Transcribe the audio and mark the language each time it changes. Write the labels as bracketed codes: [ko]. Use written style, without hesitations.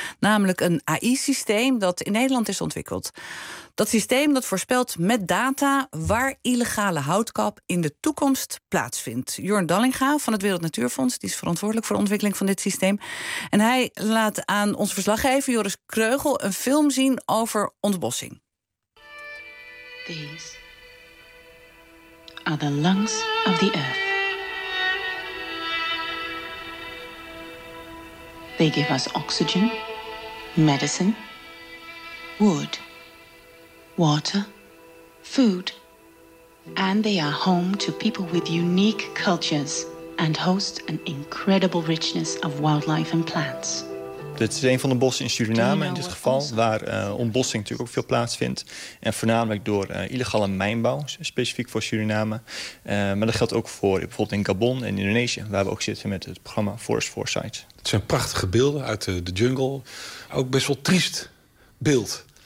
[nl] Namelijk een AI-systeem dat in Nederland is ontwikkeld. Dat systeem dat voorspelt met data waar illegale houtkap in de toekomst plaatsvindt. Jorn Dallinga van het Wereld Natuurfonds die is verantwoordelijk voor de ontwikkeling van dit systeem. En hij laat aan onze verslaggever Joris Kreugel een film zien over ontbossing. [en] These are the lungs of the earth. They give us oxygen, medicine, wood, water, food, and they are home to people with unique cultures and host an incredible richness of wildlife and plants. [nl] Dit is een van de bossen in Suriname in dit geval, waar ontbossing natuurlijk ook veel plaatsvindt. En voornamelijk door illegale mijnbouw, specifiek voor Suriname. Maar dat geldt ook voor bijvoorbeeld in Gabon en Indonesië, waar we ook zitten met het programma Forest Foresight. Het zijn prachtige beelden uit de jungle. Ook best wel triest beeld.